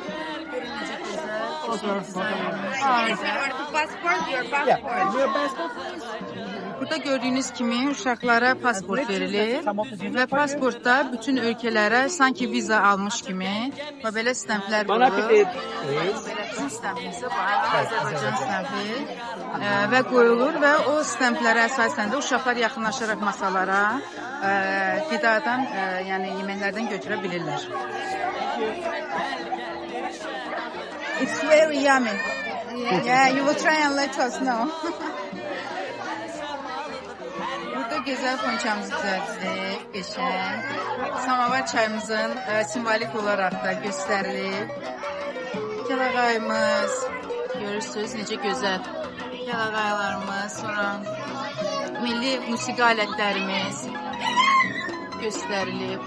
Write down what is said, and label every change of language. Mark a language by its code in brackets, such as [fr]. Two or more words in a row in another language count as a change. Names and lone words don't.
[az] Burada gördüğünüz kimi uşaqlara pasport verilir və pasportda bütün ölkələrə sanki viza almış kimi və belə stemplər olur. Bizim stempimiz var, Azərbaycan stempi və qoyulur və o stemplərə əsasən də uşaqlar yaxınlaşaraq masalara qidadan, yəni yeməklərdən götürə bilirlər. [en] It's very yummy. Yeah, you will try and let us know. [az] Burada gözəl ponçamızı düzəltdik, qəşəng. Samavar çayımızın simvolik olaraq da göstərilib. Kəlağayımız, görürsünüz necə gözəl. Kəlağaylarımız, sonra milli musiqi alətlərimiz göstərilib.